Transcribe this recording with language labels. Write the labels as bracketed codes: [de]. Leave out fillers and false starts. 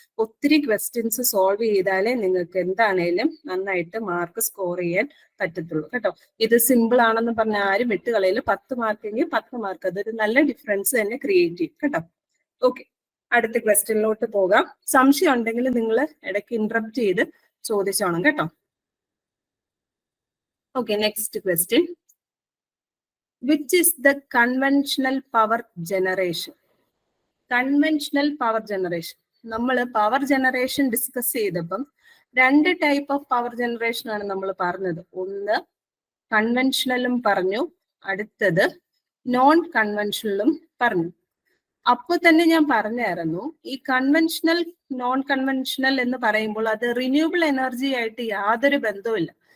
[ml] ഒത്തിരി questions solve ചെയ്താലേ നിങ്ങൾക്ക് എന്താണേലും നന്നായിട്ട് മാർക്ക് സ്കോർ ചെയ്യാൻ പറ്റത്തുള്ളൂ കേട്ടോ. ഇത് സിമ്പിൾ ആണെന്ന് പറഞ്ഞ ആരും വിട്ടുകളയിൽ 10 മാർക്കെങ്കിൽ 10 മാർക്ക്, അതൊരു നല്ല ഡിഫറൻസ് തന്നെ ക്രിയേറ്റ് ചെയ്യും കേട്ടോ. ഓക്കെ, അടുത്ത ക്വസ്റ്റ്യനിലോട്ട് പോകാം. സംശയം ഉണ്ടെങ്കിൽ നിങ്ങൾ ഇടയ്ക്ക് ഇന്ററപ്റ്റ് ചെയ്ത് ചോദിച്ചോണം കേട്ടോ. Okay, next question. [en] Which is the conventional power generation? Conventional power generation. [ml] നമ്മൾ പവർ ജനറേഷൻ ഡിസ്കസ് ചെയ്തപ്പം 2 ടൈപ്പ് ഓഫ് പവർ ജനറേഷൻ ആണ് നമ്മൾ പറഞ്ഞത്. ഒന്ന് കൺവെൻഷണലും പറഞ്ഞു, അടുത്തത് നോൺ കൺവെൻഷണലും പറഞ്ഞു. അപ്പൊ തന്നെ ഞാൻ പറഞ്ഞായിരുന്നു ഈ കൺവെൻഷണൽ നോൺ കൺവെൻഷണൽ എന്ന് പറയുമ്പോൾ അത് റിന്യൂവബിൾ എനർജി ആയിട്ട് യാതൊരു ബന്ധവുമില്ല.